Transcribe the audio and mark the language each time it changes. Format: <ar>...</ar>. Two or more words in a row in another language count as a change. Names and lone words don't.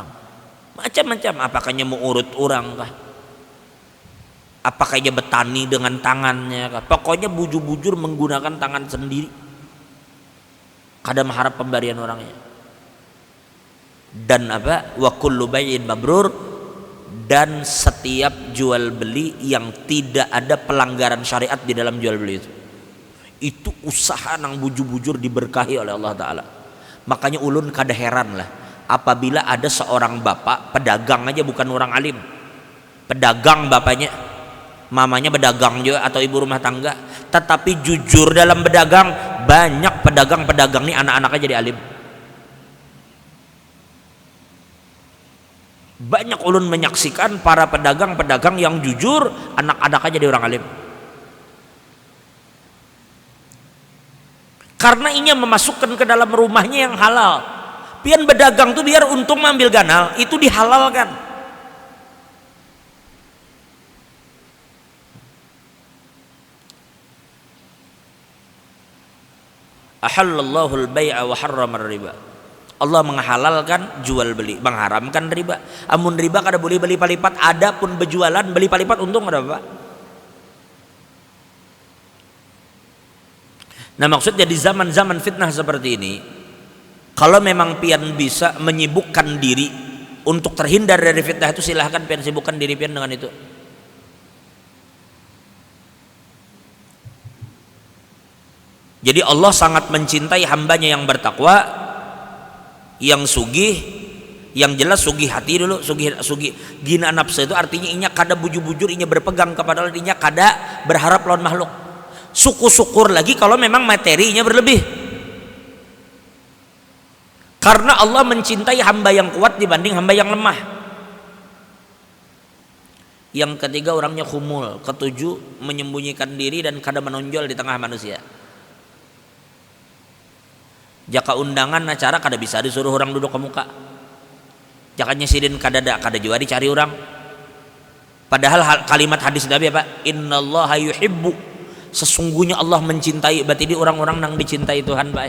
<bjn>Macam-macam, apakahnya mau urut orang kah, apakahnya betani dengan tangannya kah, pokoknya bujur-bujur menggunakan tangan sendiri, kada mengharap pemberian orangnya. Dan apa?</bjn> <ar>وكل بيع مبرور,</ar> <bjn>dan setiap jual beli yang tidak ada pelanggaran syariat di dalam jual beli itu usaha nang bujur-bujur diberkahi oleh Allah Ta'ala. Makanya ulun kada heran lah apabila ada seorang bapak pedagang aja, bukan orang alim, pedagang bapaknya, mamanya pedagang juga atau ibu rumah tangga, tetapi jujur dalam berdagang. Banyak pedagang-pedagang nih anak-anaknya jadi alim. Banyak ulun menyaksikan para pedagang-pedagang yang jujur, anak-anaknya jadi orang alim. Karena inya memasukkan ke dalam rumahnya yang halal. Pian berdagang tuh biar untung ambil ganal, itu dihalalkan.</bjn> <ar>أحل الله البيع وحرم الربا.</ar> <id>Allah menghalalkan jual beli, mengharamkan riba.</id> <bjn>Amun riba kada boleh beli palipat, ada pun berjualan beli palipat untung ada apa? Nah maksudnya di zaman-zaman fitnah seperti ini, kalau memang pian bisa menyibukkan diri untuk terhindar dari fitnah itu, silahkan pian sibukkan diri pian dengan itu. Jadi Allah sangat mencintai hambanya yang bertakwa, yang sugih, yang jelas sugih hati dulu, sugih</bjn> <ar>غنى النفس</ar> <bjn>itu artinya inya kada bujur-bujur, inya berpegang kepada Allah, inya kada berharap lawan makhluk.</bjn> <id>Syukur lagi kalau memang materinya berlebih. Karena Allah mencintai hamba yang kuat dibanding hamba yang lemah. Yang ketiga orangnya khumul.</id> <bjn>Ketujuh menyembunyikan diri dan kada menonjol di tengah manusia. Jaka undangan acara kada bisa disuruh orang duduk ke muka. Jaka nyesidin kada juga dicari orang.</bjn> <id>Padahal kalimat hadis Nabi apa?</id> <ar>إن الله يحب.</ar> <id>Sesungguhnya Allah mencintai. Berarti di orang-orang yang dicintai Tuhan, Pak.</id>